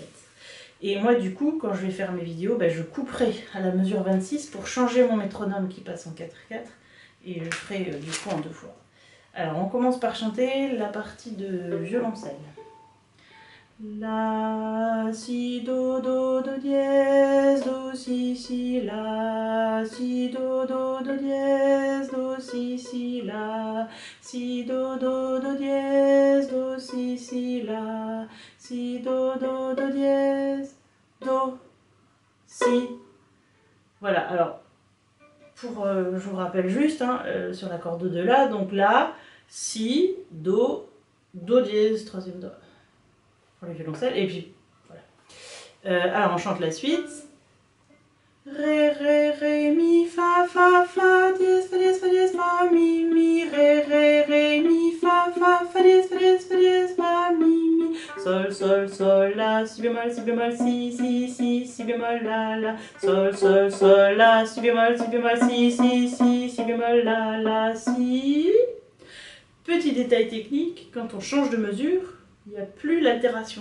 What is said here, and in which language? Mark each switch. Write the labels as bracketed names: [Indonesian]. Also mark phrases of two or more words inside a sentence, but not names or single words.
[French] Et moi du coup, quand je vais faire mes vidéos, bah, je couperai à la mesure 26 pour changer mon métronome qui passe en 4-4. Et je ferai du coup en 2 fois. Alors on commence par chanter la partie de violoncelle. La, si, do, dièse, do, si, la, si, do, dièse, do, si, la, si, do, dièse, do, si, la, si, do, dièse, do, si. Voilà, alors, je vous rappelle juste, hein, sur l'accord de la, donc la, si, do dièse, 3e do. Pour les violoncelles, et puis voilà. Alors on chante la suite. Ré, ré, ré, mi, fa, dièse, fa, dièse, fa, mi, ré, ré, ré, mi, fa, dièse, fa, mi, sol, la, si bémol, si bémol, la, sol, la, si bémol, si bémol, la, si. Petit détail technique, quand on change de mesure, il n'y a plus l'altération.